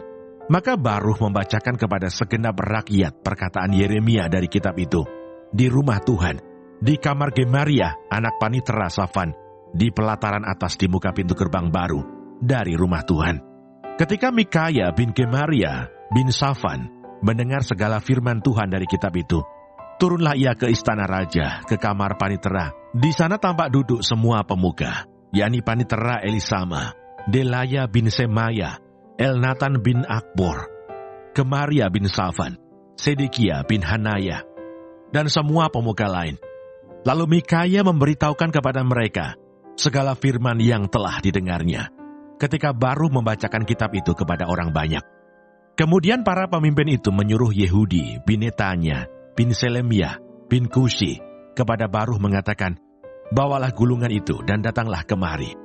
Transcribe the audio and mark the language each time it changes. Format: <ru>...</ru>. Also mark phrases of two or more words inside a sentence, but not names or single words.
<id>Maka Baruk membacakan kepada segenap rakyat perkataan Yeremia dari kitab itu di rumah Tuhan, di kamar Gemaria, anak Panitera Safan, di pelataran atas di muka pintu gerbang baru dari rumah Tuhan. Ketika Mikaya bin Gemaria bin Safan mendengar segala firman Tuhan dari kitab itu, turunlah ia ke istana raja, ke kamar Panitera. Di sana tampak duduk semua pemuka, yakni Panitera Elisama, Delaya bin Semaya, Elnatan bin Akbor, Gemaria bin Safan, Sedekia bin Hanaya, dan semua pemuka lain. Lalu Mikaya memberitahukan kepada mereka segala firman yang telah didengarnya, ketika Baruk membacakan kitab itu kepada orang banyak. Kemudian para pemimpin itu menyuruh Yehudi bin Netanya bin Selemiah bin Kushi kepada Baruk mengatakan, "Bawalah gulungan itu dan datanglah kemari."</id>